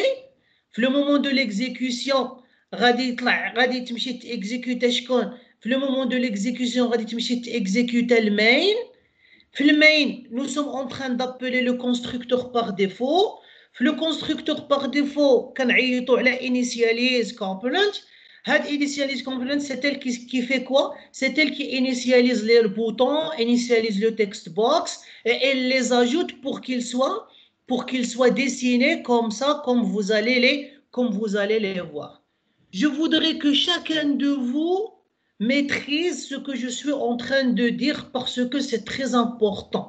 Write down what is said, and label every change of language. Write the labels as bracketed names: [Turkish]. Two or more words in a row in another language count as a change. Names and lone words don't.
[French] Le moment de l'exécution, [Arabic] غادي تمشي [French] exécuter Le moment de l'exécution, exécuter le main. Le main, nous sommes en train d'appeler le constructeur par défaut. Le constructeur par défaut, quand on [English] initialize component, initialize component, [French] c'est elle qui fait quoi? C'est elle qui initialise les boutons, initialise le text box et elle les ajoute pour qu'ils soient dessinés comme ça, comme vous allez les voir. Je voudrais que chacun de vous maîtrise ce que je suis en train de dire parce que c'est très important.